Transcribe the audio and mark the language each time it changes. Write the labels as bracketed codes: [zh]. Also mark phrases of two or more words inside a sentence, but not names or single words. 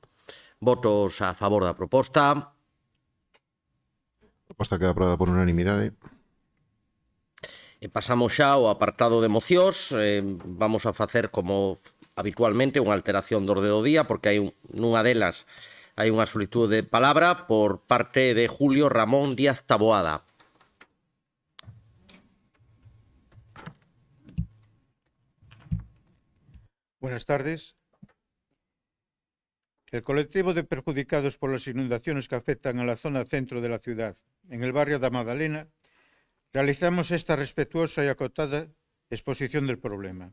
[gl] Votos a favor da proposta. A proposta queda aprobada por unanimidade. Pasamos xa ao apartado de mocións. Vamos a facer como habitualmente unha alteración do orde do día porque hai nunha delas hai unha solicitud de palabra por parte de Julio Ramón Díaz Taboada. [es] Buenas tardes. El colectivo de perjudicados por las inundaciones que afectan a la zona centro de la ciudad, en el barrio de Magdalena, realizamos esta respetuosa y acotada exposición del problema.